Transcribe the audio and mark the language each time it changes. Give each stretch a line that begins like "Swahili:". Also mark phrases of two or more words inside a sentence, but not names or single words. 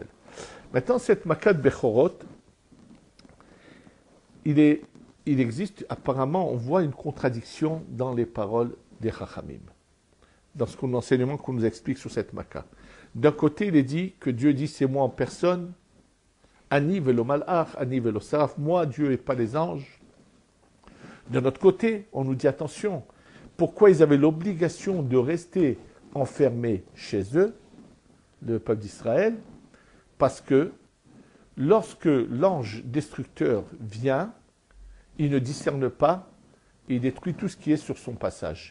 French: Maintenant, cette
Hebrew: מכת בכורות,
French: il existe, apparemment, on voit une contradiction dans les paroles des Chachamim, dans l'enseignement qu'on nous explique sur cette Makat. D'un côté, il est dit que Dieu dit, c'est moi en personne,
Hebrew: אני ולא מלאך, אני ולא שרף,
French: moi, Dieu et pas les anges. De notre côté, on nous dit, attention, pourquoi ils avaient l'obligation de rester enfermés chez eux, le peuple d'Israël? Parce que lorsque l'ange destructeur vient, il ne discerne pas et il détruit tout ce qui est sur son passage.